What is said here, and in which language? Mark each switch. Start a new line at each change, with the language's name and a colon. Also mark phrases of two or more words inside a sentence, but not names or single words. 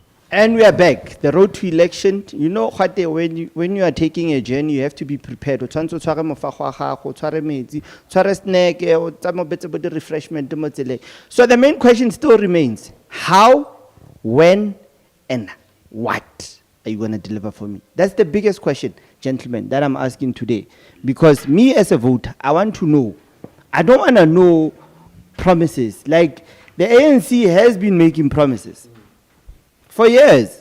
English: And we are back. The road to election. You know, when you are taking a journey, you have to be prepared.
Tswana: O tshwanetse o tshware mofago wa gago, o tshware metsi, o tshware snack, o tsamaye o betse bo di-refreshment mo tseleng.
English: So the main question still remains: how, when, and what are you going to deliver for me? That's the biggest question, gentlemen, that I'm asking today. Because me as a voter, I want to know. I don't want to know promises. Like the ANC has been making promises for years.